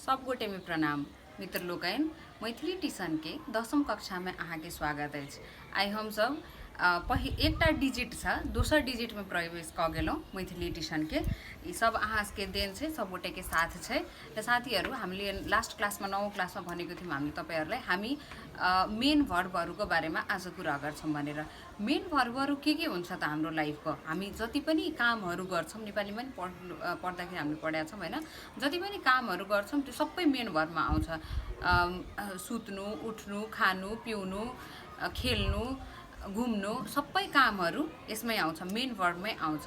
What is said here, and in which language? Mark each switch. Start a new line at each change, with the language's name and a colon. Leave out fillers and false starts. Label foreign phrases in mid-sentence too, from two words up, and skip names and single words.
Maithili: सब गोटे में प्रणाम मित्र लोकैन मैथिली ट्यूशन के 10वीं कक्षा में अहाँ के स्वागत है। आई हम सब एकटा डिजिट छ दोसर डिजिट में प्रवेश क गेलौं मैथिली ट्यूशन के ई सब अहाँ के देन छै सब गोटे के साथ छै।
Nepali: र साथीहरु हामीले
English: last class
Nepali: में 9औं क्लास में भनेको थियौं हामीले तपाईहरुलाई हामी
English: main verbs
Nepali: बारेमा आज कुरा गर्छौं भनेर।
English: main verbs
Nepali: के हुन्छ त हाम्रो लाइफको हामी जति पनि कामहरु गर्छौं नेपालीमा पनि पढ्दाखेरि हामीले पढेका छौं हैन। जति पनि कामहरु गर्छौं त्यो सबै
English: main verb
Nepali: आउँछ। सुत्नु उठ्नु खानु पिउनु खेल्नु घुम्नु सबै कामहरु यसमै आउँछ
English: main verb
Nepali: आउँछ।